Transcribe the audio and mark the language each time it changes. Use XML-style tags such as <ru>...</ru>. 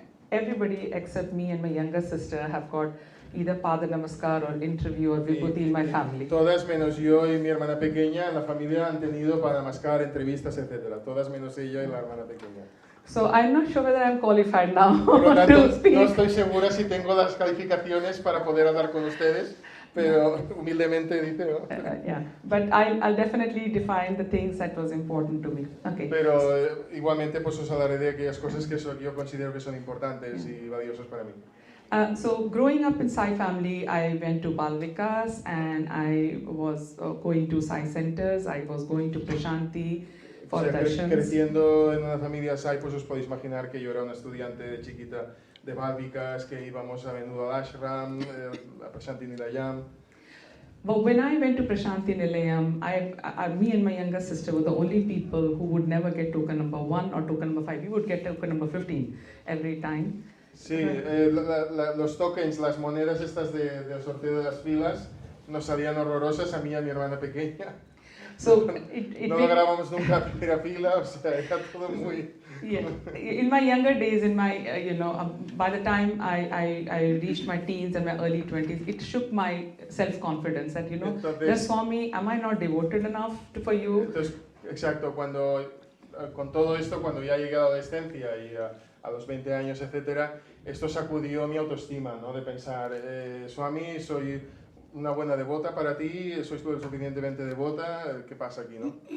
<en>Everybody except me and my younger sister have got either Pada Namaskar or interview or Vibhuti in my family.</en> <es>Todas menos yo y mi hermana pequeña en la familia han tenido para Namaskar, entrevistas, etc. Todas menos ella y la hermana pequeña.</es> <en>So I'm not sure whether I'm qualified now</en> <es>Por lo tanto,</es> <en>to speak.</en> <es>no estoy segura si tengo las calificaciones para poder hablar con ustedes, pero humildemente dice, ¿no?</es> <en>Yeah, but I'll definitely define the things that was important to me. Okay.</en> <es>Pero igualmente pues os hablaré de aquellas cosas que yo considero que son importantes y valiosas para mí.</es> <en>So growing up in Sai family, I went to Bal Vikas and I was going to Sai centers. I was going to Prashanti for darshans.</en> <es>Creciendo en una familia Sai, pues os podéis imaginar que yo era una estudiante de chiquita de Bal Vikas, que íbamos a menudo al ashram, a Prashanti Nilayam.</es> <en>But when I went to Prashanti Nilayam, me and my younger sister were the only people who would never get token number 1 or token number 5. We would get token number 15 every time.</en> <es>Sí, los tokens, las monedas estas de sorteo de las filas, nos salían horrorosas a mí y a mi hermana pequeña.</es> <en>So</en> <es>no lográbamos nunca la primera fila, o sea, era todo muy...</es> <en>Yeah. In my younger days, by the time I reached my teens and my early 20s, it shook my self-confidence that, just Swami, am I not devoted enough for you?</en> <es>Entonces, exacto, con todo esto, cuando ya llegué a la adolescencia y a los 20 años, etcétera, esto sacudió mi autoestima, ¿no? De pensar, Swami, soy una buena devota para ti, soy tú suficientemente devota, ¿qué pasa aquí, no?</es>